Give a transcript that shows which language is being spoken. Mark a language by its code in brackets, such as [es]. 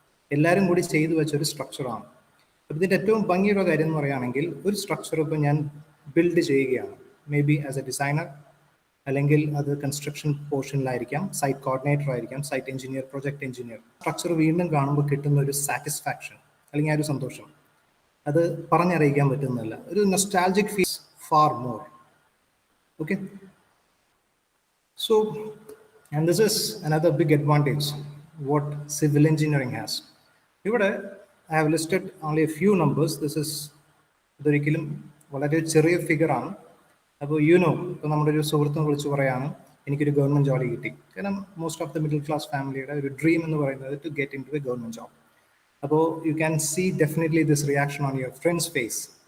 [ml] എല്ലാവരും കൂടി ചെയ്തു വെച്ചൊരു സ്ട്രക്ചറാണ്. അപ്പോൾ ഇതിൻ്റെ ഏറ്റവും ഭംഗിയുള്ള കാര്യം എന്ന് പറയുകയാണെങ്കിൽ, ഒരു സ്ട്രക്ചർ ഇപ്പോൾ ഞാൻ ബിൽഡ് ചെയ്യുകയാണ്, [en] maybe as a designer, [ml] അല്ലെങ്കിൽ അത് കൺസ്ട്രക്ഷൻ പോർഷനിലായിരിക്കാം, സൈറ്റ് കോർഡിനേറ്റർ ആയിരിക്കാം, site engineer, project engineer. Structure വീണ്ടും കാണുമ്പോൾ കിട്ടുന്ന ഒരു സാറ്റിസ്ഫാക്ഷൻ അല്ലെങ്കിൽ ആ ഒരു സന്തോഷം അത് പറഞ്ഞറിയിക്കാൻ പറ്റുന്നതല്ല. ഒരു nostalgic feels [en] far more. Okay, so and this is another big advantage what civil engineering has. Here I have listed only a few numbers. This is [ml] ഒരിക്കലും വളരെ ചെറിയ ഫിഗർ ആണ്. അപ്പോൾ ഇപ്പോൾ നമ്മുടെ ഒരു സുഹൃത്തിനെ വിളിച്ച് പറയാണ് എനിക്കൊരു ഗവൺമെൻറ് ജോലി കിട്ടി. [en] കാരണം most of the middle class ഫാമിലിയുടെ ഒരു ഡ്രീം എന്ന് പറയുന്നത് to get into a government job. അപ്പോൾ you can see definitely this reaction on your friends face.